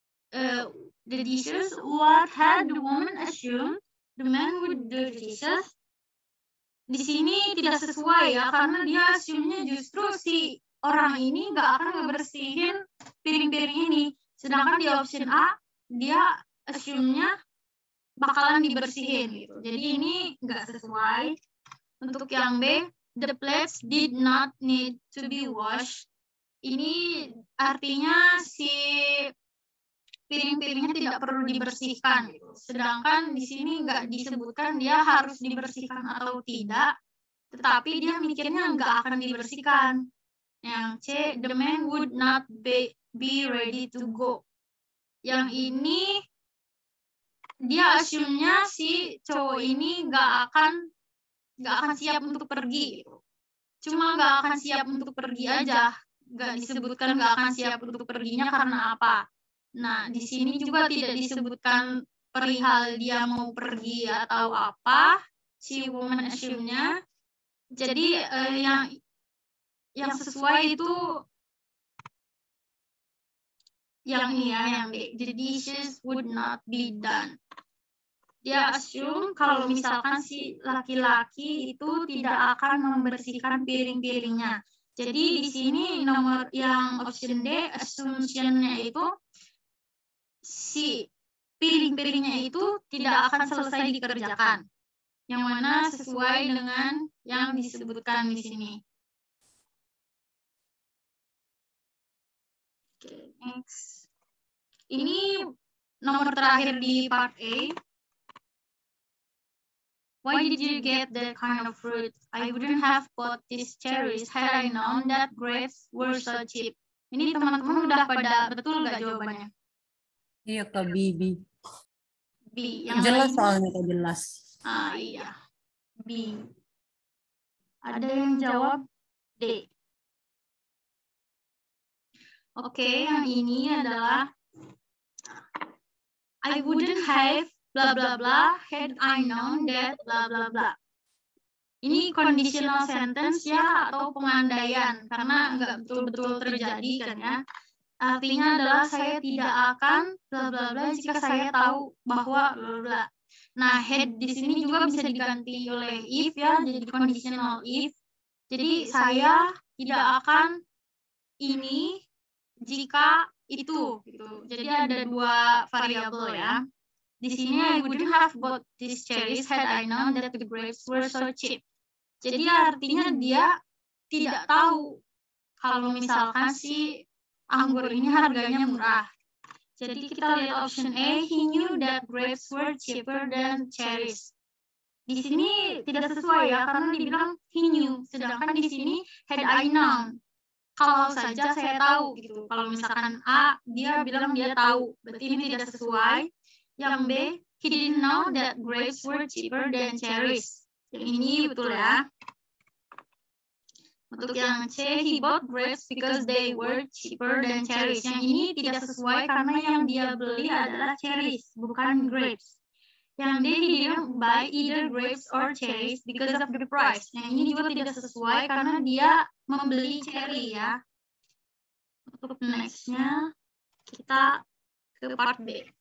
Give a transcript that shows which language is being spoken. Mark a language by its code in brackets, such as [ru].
[en] The dishes, what had the woman assumed the man would do the dishes? [id] Di sini tidak sesuai ya, karena dia assume-nya justru si orang ini nggak akan ngebersihin piring-piring ini. Sedangkan di option A, dia assume-nya bakalan dibersihin gitu. Jadi ini nggak sesuai. Untuk yang B, [en] the plates did not need to be washed. [id] Ini artinya si piring-piringnya tidak perlu dibersihkan. Gitu. Sedangkan di sini nggak disebutkan dia harus dibersihkan atau tidak, tetapi dia mikirnya nggak akan dibersihkan. Yang C, [en] the man would not be ready to go. [id] Yang ini dia assume-nya si cowok ini nggak akan siap untuk pergi. Cuma nggak akan siap untuk pergi aja. Nggak disebutkan nggak akan siap untuk perginya karena apa. Nah, di sini juga tidak disebutkan perihal dia mau pergi atau apa. Si woman assume-nya. Jadi yang sesuai itu yang ini ya, yang D. [en] The dishes would not be done. [id] Dia assume kalau misalkan si laki-laki itu tidak akan membersihkan piring-piringnya. Jadi di sini nomor yang option D, assumption-nya itu si piring-piringnya itu tidak akan selesai dikerjakan. Yang mana sesuai dengan yang disebutkan di sini. Oke, next. Ini nomor terakhir di part A. [en] Why did you get that kind of fruit? I wouldn't have bought these cherries had I known that grapes were so cheap. [id] Ini teman-teman udah pada betul nggak jawabannya? Iya, Kak. B. Yang Jelas lain? soalnya, Kak. Jelas. Iya. B. Ada yang jawab D. Oke, yang ini adalah [en] I wouldn't have bla bla bla had I known that bla bla bla. [id] Ini [en] conditional sentence [id] ya atau pengandaian karena nggak betul-betul terjadi kan ya. Artinya adalah saya tidak akan bla bla bla jika saya tahu bahwa bla bla. Nah, had di sini juga bisa diganti oleh if ya, jadi conditional if. Jadi saya tidak akan ini jika itu gitu. Jadi ada dua variabel ya. Di sini [en] I wouldn't have bought these cherries had I known that the grapes were so cheap. [id] Jadi artinya dia tidak tahu kalau misalkan si anggur ini harganya murah. Jadi kita lihat [en] option A, he knew that grapes were cheaper than cherries. [id] Di sini tidak sesuai ya, karena dibilang he knew. Sedangkan di sini [en] had I known. [id] kalau saja saya tahu gitu. Kalau misalkan A, dia bilang dia tahu, berarti ini tidak sesuai. Yang B, [en] he didn't know that grapes were cheaper than cherries. [id] Yang ini betul ya. Untuk yang C, [en] he bought grapes because they were cheaper than cherries. [id] Yang ini tidak sesuai karena yang dia beli adalah cherries, bukan grapes. Yang D, [en] he didn't buy either grapes or cherries because of the price. [id] Yang ini juga tidak sesuai karena dia membeli cherry ya. Untuk next-nya, kita ke part B.